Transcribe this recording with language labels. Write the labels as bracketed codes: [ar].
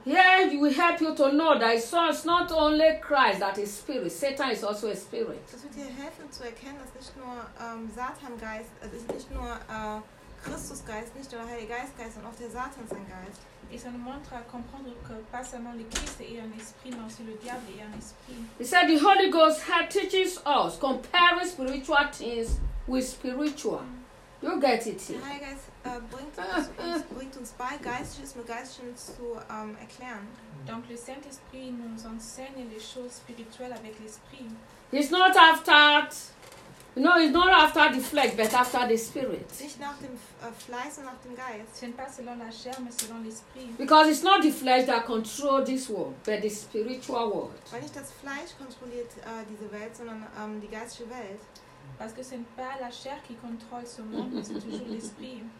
[en] Yeah, we help you to know that it's not only Christ that is Spirit. Satan is also a Spirit. [de] Das wird dir helfen zu erkennen, dass nicht nur Satan Geist, also nicht nur Christus Geist, nicht nur Heilige Geist, sondern auch der Satan sein Geist. [fr] Et ça nous montre à comprendre que pas seulement le Christ est un esprit, mais aussi le diable est un esprit. [en] He said the Holy Ghost teaches us comparing spiritual things with spiritual. You get it. [de] Der Heilige Geist bringt uns bei, Geistliches mit Geistlichem zu erklären. [fr] Donc le Saint-Esprit nous enseigne les choses spirituelles avec l'esprit. [en] He's not after it. No, it's not after the flesh, but after the spirit. [de] Nicht nach dem Fleisch, sondern nach dem Geist. [fr] C'est pas selon la chair, mais selon l'esprit. [en] Because it's not the flesh that controls this world, but the spiritual world. [de] Weil nicht das Fleisch kontrolliert diese Welt, sondern die geistliche Welt. [fr] Parce que c'est pas la chair qui contrôle ce monde, mais c'est toujours l'esprit.